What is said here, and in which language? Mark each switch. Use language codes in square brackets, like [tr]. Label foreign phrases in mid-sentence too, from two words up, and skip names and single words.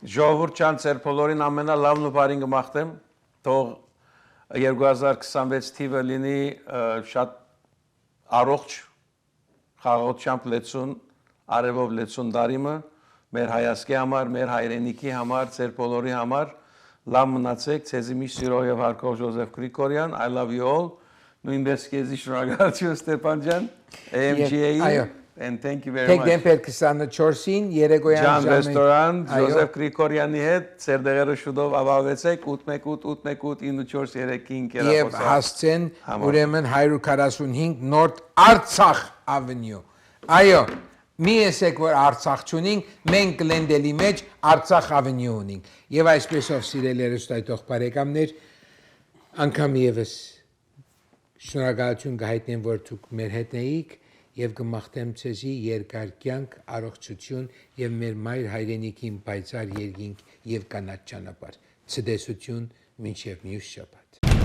[hy] Ժողովուրդ ջան ծեր բոլորին ամենալավն ու բարին կմաղթեմ թող 2026 թիվը լինի շատ առողջ խաղաղությամբ լեցուն, արևով լեցուն դարիմը, մեր հայասկի համար, մեր հայրենիքի համար, ծեր բոլորի համար, լավ մնացեք, ցեզի միշտ սիրող եւ հարգող Ժոզեֆ Գրիգորյան, [en] I love you all, [hy] նույնպես քեզի շնորհակալություն Ստեփան ջան, AMGA-ի, [en] and thank you very much. [hy] Դեկտեմբեր 24-ին երեկոյան Ջան ռեստորան Ժոզեֆ Գրիգորյանի հետ, ծեր դեղերը շուտով ավարտեցեք 818889435 Եվ հասցեն ուրեմն 145 North Artsakh Avenue։ Այո, մի եսեք որ Արցախ չունենք, մենք Գլենդելի մեջ Artsakh Avenue ունենք։ Եվ այսպեսով սիրելի հեռուստայտող բարեկամներ, անգամ եւս շնորհակալություն կհայտնեմ, որ դուք մեր հետ էիք եւ կմաղթեմ ցեզի երկար կյանք, առողջություն եւ մեր մայր հայրենիքին պայծառ երկինք եւ կանաչ ճանապարհ։ Ցտեսություն մինչեւ մյուս շաբաթ։